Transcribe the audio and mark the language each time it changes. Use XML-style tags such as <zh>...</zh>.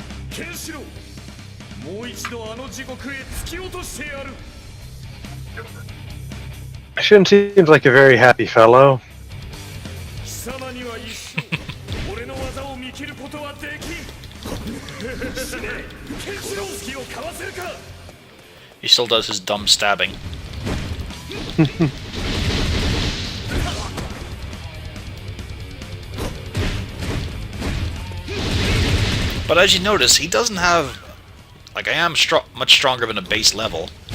<ja>ケンシロウ、もう一度あの地獄へ突き落としてやる。</ja> <en>Shun seems like a very happy fellow.</en> <ja>貴様には一生俺の技を見切ることはできん。死ね、ケンシロウスキをかわせるか。</ja> <en>He still does his dumb stabbing. But as you notice, he doesn't have... Like, I am much stronger than a base level.</en>